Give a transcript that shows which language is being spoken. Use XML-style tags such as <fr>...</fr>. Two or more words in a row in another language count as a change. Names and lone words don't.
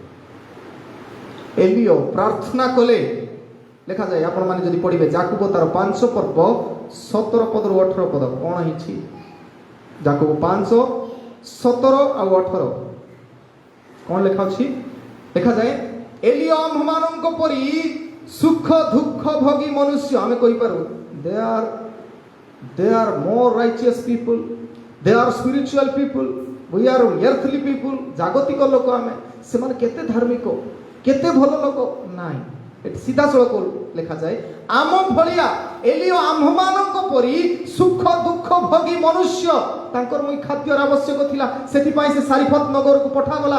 <or>ଏଲିଓ ପ୍ରାର୍ଥନା କଲେ, ଲେଖାଯାଏ ଆପଣମାନେ ଯଦି ପଢ଼ିବେ ଯାକୁବ ତାର 5 ପର୍ବ 17 ପଦରୁ 18 ପଦ। କଣ ହେଇଛି? ଯାକୁବ 5 17 ଆଉ 18 କଣ ଲେଖା ଅଛି? ଲେଖାଯାଏ ଏଲିଓ ଆମ୍ଭମାନଙ୍କ ପରି ସୁଖ ଦୁଃଖ ଭୋଗୀ ମନୁଷ୍ୟ। ଆମେ କହିପାରୁ</or> <en>they are more righteous people, they are spiritual people, we are earthly people।</en> <or>ଜାଗତିକ ଲୋକ ଆମେ, ସେମାନେ କେତେ ଧାର୍ମିକ, କେତେ ଭଲ ଲୋକ। ନାଇଁ, ଏଠି ସିଧାସଳଖ ଲେଖାଯାଏ ଆମ ଭଳିଆ ଏଲିଓ ଆମ୍ଭମାନଙ୍କ ପରି ସୁଖ ଦୁଃଖ ଭୋଗୀ ମନୁଷ୍ୟ। ତାଙ୍କର ମୁଇଁ ଖାଦ୍ୟର ଆବଶ୍ୟକ ଥିଲା, ସେଥିପାଇଁ ସେ ସାରିଫତ ନଗରକୁ ପଠାଗଲା।</or>